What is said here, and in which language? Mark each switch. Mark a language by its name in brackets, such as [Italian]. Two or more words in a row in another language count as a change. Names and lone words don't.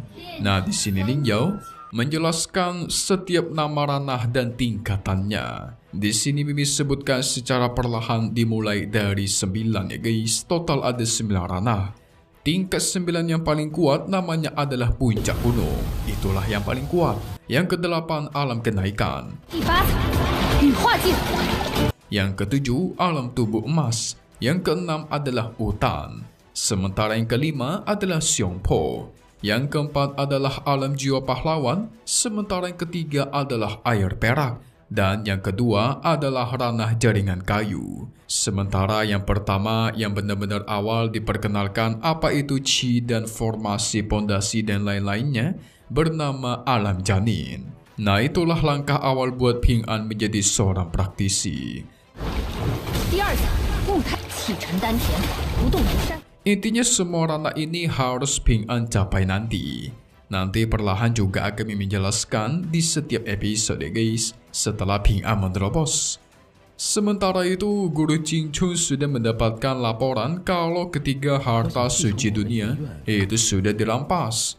[Indonesian] Nah, di sini Ling Yao menjelaskan setiap nama ranah dan tingkatannya. Di sini Mimi sebutkan secara perlahan dimulai dari 9 ya guys. Total ada 9 ranah. Tingkat 9 yang paling kuat namanya adalah puncak gunung. Itulah yang paling kuat. Yang ke-8 alam kenaikan. [Chinese] 第8层羽化境， [Indonesian] Yang ke-7 alam tubuh emas. Yang ke-6 adalah hutan. Sementara yang ke-5 adalah Xiongpo. Yang ke-4 adalah alam jiwa pahlawan. Sementara yang ke-3 adalah air perak. Dan yang kedua adalah ranah jaringan kayu. Sementara yang pertama yang benar-benar awal diperkenalkan apa itu Qi dan formasi pondasi dan lain-lainnya bernama alam janin. Nah, itulah langkah awal buat Ping An menjadi seorang praktisi. [Chinese] 第2层木胎启程丹田，不动如山。 [Indonesian] Intinya semua ranah ini harus Ping An capai nanti. Nanti perlahan juga akan menjelaskan di setiap episode guys, setelah Ping An menerobos. Sementara itu, Guru Qing Chun sudah mendapatkan laporan kalau ketiga harta suci dunia itu sudah dirampas.